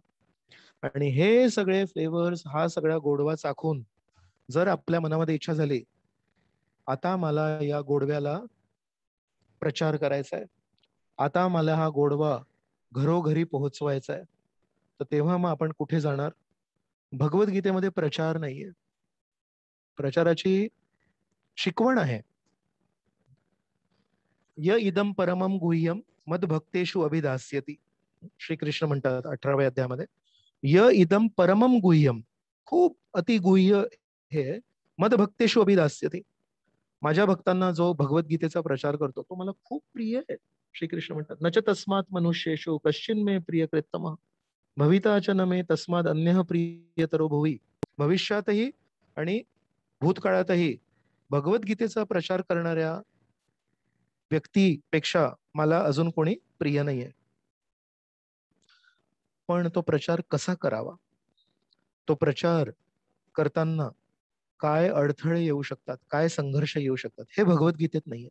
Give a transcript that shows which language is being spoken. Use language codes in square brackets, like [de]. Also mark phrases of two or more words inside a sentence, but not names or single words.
[mr] आणि हे सगळे फ्लेवर्स, हा सगळा गोडवा चाखून जर आपल्या मनामध्ये इच्छा झाली, आता मला या गोडव्याला प्रचार करायचा आहे, आता मला हा गोडवा घरोघरी पोहोचवायचा आहे, तर तेव्हा मग आपण कुठे जाणार? भगवद्गीतेमध्ये प्रचार नाहीये, प्रचाराची शिकवण आहे. [sa] य इदम परमम गुह्यम मद भक्तेषु अभिदास्यती, [mr] श्रीकृष्ण म्हणतात 18व्या अध्यायामध्ये. [sa] य इदम परमम गुह्यम, [mr] खूप अतिगुह्य हे, [sa] मद भक्तेषु अभिदास्यती, [mr] माझ्या भक्तांना जो भगवद्गीतेचा प्रचार करतो तो मला खूप प्रिय आहे. श्रीकृष्ण म्हणतात [sa] नच तस्मात् मनुष्येषु कश्चिन मे प्रियकृत्तमः भविता च न मे तस्मात् अन्यः प्रियतरो भुवि. [mr] भविष्यातही आणि भूतकाळातही भगवद्गीतेचा प्रचार करणाऱ्या व्यक्तीपेक्षा मला अजून कोणी प्रिय नाहीये. पण तो प्रचार कसा करावा, तो प्रचार करताना काय अडथळे येऊ शकतात, काय संघर्ष येऊ शकतात, हे भगवद्गीतेत नाहीये.